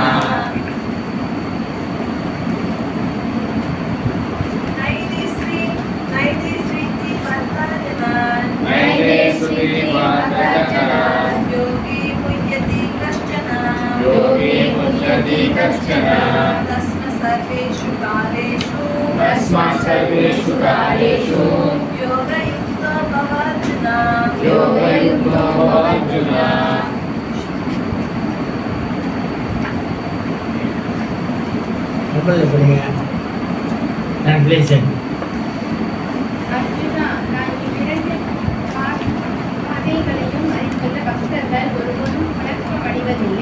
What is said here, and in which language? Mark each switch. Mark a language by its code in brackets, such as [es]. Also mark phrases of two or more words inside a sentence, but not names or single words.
[sa] नैते श्रुति पार्थजना योगी मुह्यति कश्चन तस्मात् सर्वेषु कालेषु तस्मात् सर्वेषु कालेषु योगयुक्तो भव अर्जुन योगयुक्तो भव अर्जुन [ta] அப்படி படிங்க டிரான்ஸ்லேஷன். அர்ஜுனா, நான் இவ்விரண்டு பாதைகளையும் அறிந்துள்ள பக்தர்கள் ஒருபோதும் குழப்பமடைவதில்லை.